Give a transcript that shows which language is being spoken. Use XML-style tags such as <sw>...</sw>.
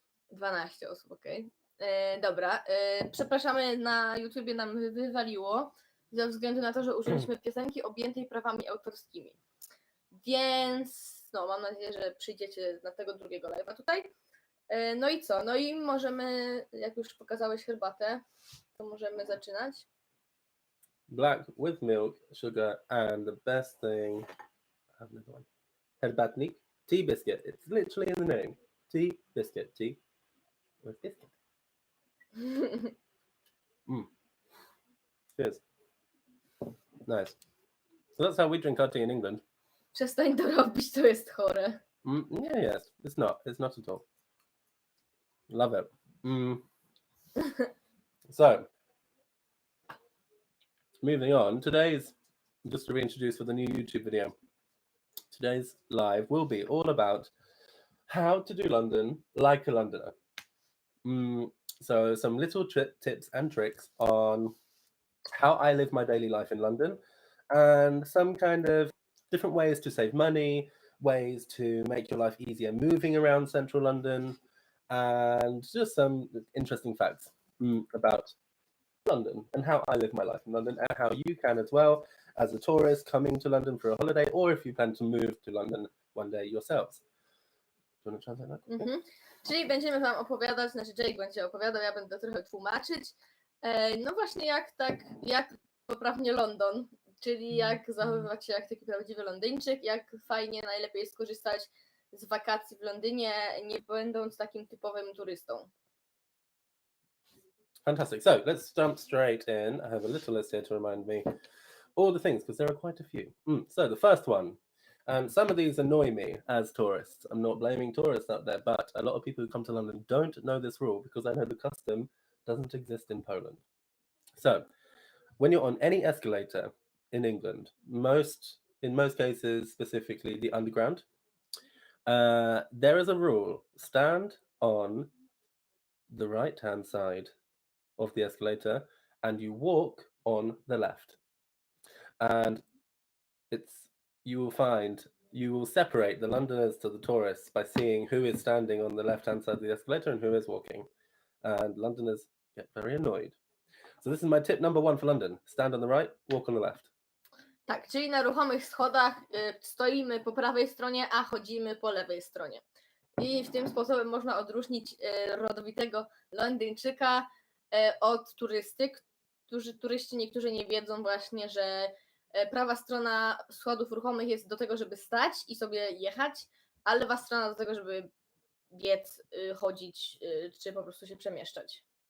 <pl>12 osób, okej. Dobra, przepraszamy, na YouTubie nam wywaliło ze względu na to, że użyliśmy piosenki objętej prawami autorskimi. Więc no, mam nadzieję, że przyjdziecie na tego drugiego live'a tutaj. No i co? No i możemy, jak już pokazałeś herbatę, to możemy zaczynać.</pl> <en>Black with milk, sugar, and the best thing. I have another one. Herbatnik, tea biscuit. It's literally in the name. Tea biscuit. Tea with biscuit. Cheers. Nice. So that's how we drink our tea in England.</en> <pl>Przestań to robić, to jest chore.</pl> <en>Yeah, yes. It's not. It's not at all. Love it. So, moving on. Today's, just to reintroduce for the new YouTube video, today's live will be all about how to do London like a Londoner. So some little tips and tricks on how I live my daily life in London, and some kind of different ways to save money, ways to make your life easier moving around central London, and just some interesting facts about London and how I live my life in London, and how you can as well as a tourist coming to London for a holiday, or if you plan to move to London one day yourselves. Do you want to translate that?</en> <pl>Czyli będziemy wam opowiadać, znaczy Jake będzie opowiadał, ja będę trochę tłumaczyć. No właśnie jak poprawnie London, czyli jak zachowywać się jak taki prawdziwy Londyńczyk, jak fajnie, najlepiej skorzystać z wakacji w Londynie, nie będąc takim typowym turystą.</pl> <en>Fantastic. So let's jump straight in. I have a little list here to remind me all the things, because there are quite a few. So the first one, some of these annoy me as tourists. I'm not blaming tourists out there, but a lot of people who come to London don't know this rule, because I know the custom doesn't exist in Poland. So when you're on any escalator in England, in most cases, specifically the underground, there is a rule: stand on the right-hand side of the escalator and you walk on the left. And you will separate the Londoners to the tourists by seeing who is standing on the left-hand side of the escalator and who is walking. And Londoners get very annoyed. So this is my tip number 1 for London: stand on the right, walk on the left.</en> <pl>Tak, czyli na ruchomych schodach stoimy po prawej stronie, a chodzimy po lewej stronie. I w tym sposobem można odróżnić rodowitego Londyńczyka od turysty, turyści niektórzy nie wiedzą właśnie, że prawa strona schodów ruchomych jest do tego, żeby stać i sobie jechać, a lewa strona do tego, żeby biec, chodzić, czy po prostu się przemieszczać.</pl>